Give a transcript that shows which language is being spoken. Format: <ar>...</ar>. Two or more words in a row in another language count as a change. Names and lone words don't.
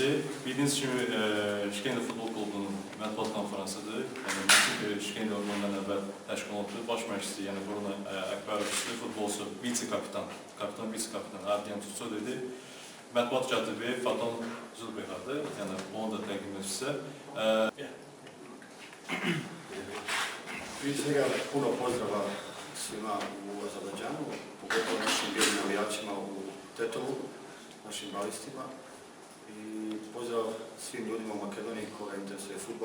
<az>Bildiğiniz kimi İşgəncə Futbol Klubu'nun mətbuat konferansıdır. Yəni, İşgəncə ondan əvvəl təşkil olundu. Baş məşqçisi, yəni Bruno Akbarovski, futbolçu, vice-kapitan, vice-kapitan Adrian Tutsoy'du. Mətbuat katibi Faton Zülbeyhar'dır. Yəni, onu da təqdim edir sizə.</az> <bs>Prije svega puno pozdrava svima u Azerbajdžanu, pogotovo našim bijelim navijačima u Tetovu, našim balistima. I pozdrav svim ljudima u Makedoniji koja interesuje fudbal.</bs>